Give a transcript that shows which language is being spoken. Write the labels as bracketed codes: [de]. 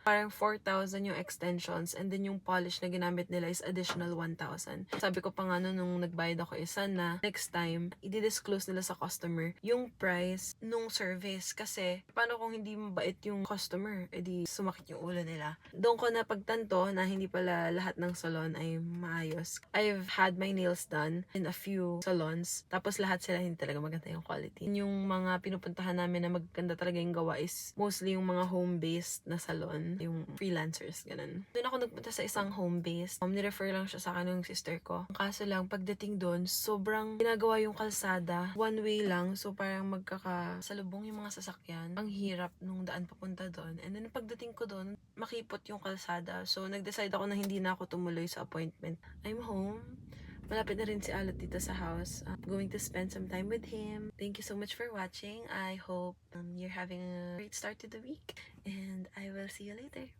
[tl] Parang 4,000 yung extensions [en] and then [tl] yung polish na ginamit nila is additional 1,000. Sabi ko pa nga nung nagbayad ako isa na next time, i-disclose nila sa customer yung price nung service. Kasi paano kung hindi mabait yung customer? E di sumakit yung ulo nila. Doon ko na pagtanto na hindi pala lahat ng salon ay maayos. [en] I've had my nails done in a few salons. [tl] Tapos lahat sila hindi talaga maganda yung quality. Yung mga pinupuntahan namin na maganda talaga yung gawa is mostly yung mga home-based na salon. Yung freelancers, ganun. Doon ako nagpunta sa isang home-based. Nirefer lang siya sa akin ng sister ko. Ang kaso lang, pagdating doon, sobrang ginagawa yung kalsada. One way lang. So parang magkakasalubong yung mga sasakyan. Ang hirap nung daan papunta doon. And then pagdating ko doon, makipot yung kalsada. So nag-decide ako na hindi na ako tumuloy sa appointment. [en] I'm home. [tl] Malapit na rin si Alot dito sa house. [en] I'm going to spend some time with him. Thank you so much for watching. I hope you're having a great start to the week. And I will see you later.